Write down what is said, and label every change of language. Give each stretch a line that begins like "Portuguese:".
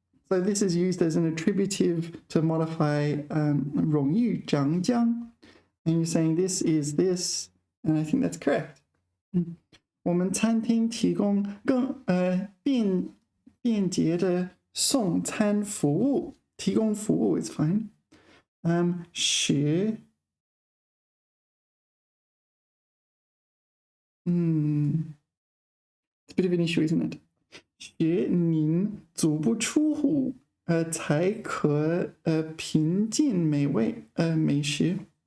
English: So this is used as an attributive to modify 荣誉奖章. And you're saying this is this, and I think that's correct.
Chinese: 我们餐厅提供更便捷的送餐服务，提供服务
English: is fine. 学it's a bit of an issue, isn't it?
Chinese: 学宁足不出户才可品尽美食.